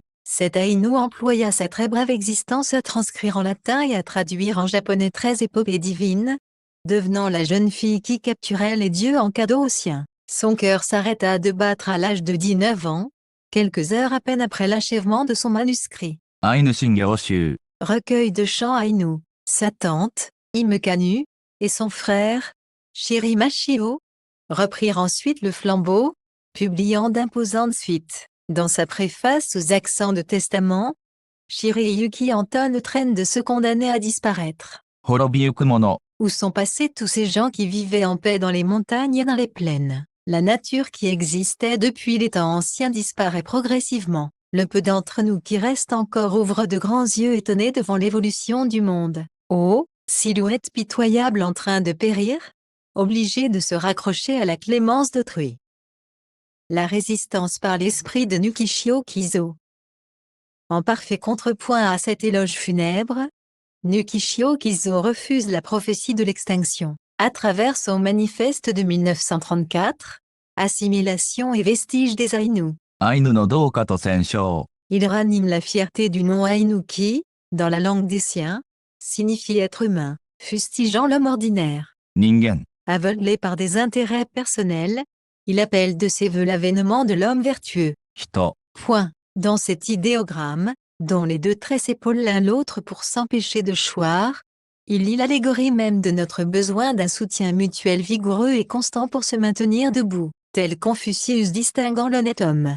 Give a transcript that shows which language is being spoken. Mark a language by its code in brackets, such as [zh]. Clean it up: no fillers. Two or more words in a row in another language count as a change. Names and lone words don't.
[fr] Cet Aïnou employa sa très brève existence à transcrire en latin et à traduire en japonais 13 épopées divines, devenant la jeune fille qui capturait les dieux en cadeau aux siens. Son cœur s'arrêta de battre à l'âge de 19 ans, quelques heures à peine après l'achèvement de son manuscrit. [ja] アイヌ神話集 [fr] Recueil de chants Aïnou. Sa tante, Imekanu, et son frère, Shirimashio, reprirent ensuite le flambeau, publiant d'imposantes suites. Dans sa préface aux accents de testament, Shirayuki entonne traîne de se condamner à disparaître. [ja] 滅びゆくもの [fr] Où sont passés tous ces gens qui vivaient en paix dans les montagnes et dans les plaines? La nature qui existait depuis les temps anciens disparaît progressivement. Le peu d'entre nous qui restent encore ouvrent de grands yeux étonnés devant l'évolution du monde. Oh, silhouette pitoyable en train de périr, obligée de se raccrocher à la clémence d'autrui. La résistance par l'esprit de Nukishio Kizo. En parfait contrepoint à cet éloge funèbre, Nukishio Kizo refuse la prophétie de l'extinction. À travers son manifeste de 1934, Assimilation et vestiges des Aïnous. [ja] アイヌの同化と戦勝。 [fr] Il ranime la fierté du nom Aïnou qui, dans la langue des siens, signifie être humain, fustigeant l'homme ordinaire. [ja] 人間。 [fr] Aveuglé par des intérêts personnels, il appelle de ses voeux l'avènement de l'homme vertueux. [ja] 人。 [fr] Point. Dans cet idéogramme, dont les deux traits s'épaulent l'un l'autre pour s'empêcher de choir, il lit l'allégorie même de notre besoin d'un soutien mutuel vigoureux et constant pour se maintenir debout, tel Confucius distinguant l'honnête homme